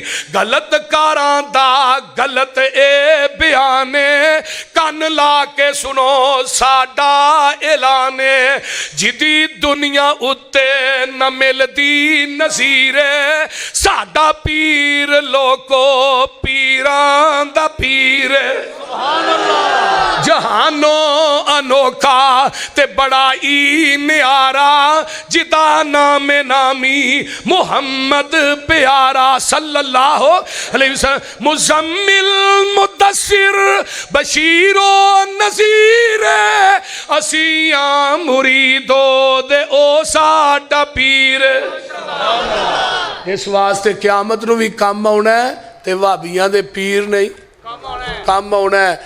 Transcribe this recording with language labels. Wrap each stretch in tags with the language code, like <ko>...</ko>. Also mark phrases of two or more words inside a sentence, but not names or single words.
<pa>ਗਲਤ ਕਾਰਾਂ ਦਾ ਗਲਤ ਏ ਬਿਆਨੇ, ਕੰਨ ਲਾ ਕੇ ਸੁਣੋ ਸਾਡਾ ਐਲਾਨੇ, ਜਿਦੀ ਦੁਨੀਆ ਉੱਤੇ ਨ ਮਿਲਦੀ ਨਜ਼ੀਰੇ, ਸਾਡਾ ਪੀਰ ਲੋਕੋ ਪੀਰਾਂ ਦਾ ਪੀਰ। ਜਹਾਨੋ ਅਨੋਖਾ ਤੇ ਬੜਾ ਈ ਨਿਆਰਾ, ਜਿਦਾ ਨਾਮ ਨਾਮੀ ਮੁਹੰਮਦ ਪਿਆਰਾ</pa> <ar>صلى الله عليه وسلم.</ar> <pa>ਮੁਜ਼ੰਮਿਲ ਮੁਦੱਸਿਰ ਬਸ਼ੀਰੋ ਨਜ਼ੀਰ, ਅਸੀਆ ਮੁਰੀਦੋ ਦੇ ਓ ਸਾਡਾ ਪੀਰ। ਇਸ ਵਾਸਤੇ ਕਿਆਮਤ ਨੂੰ ਭੀ ਕੰਮ ਆਉਣਾ ਹੈ, ਤੇ ਭਾਬੀਆਂ ਦੇ ਪੀਰ ਨਹੀਂ ਕੰਮ ਆਉਣਾ ਹੈ।</pa>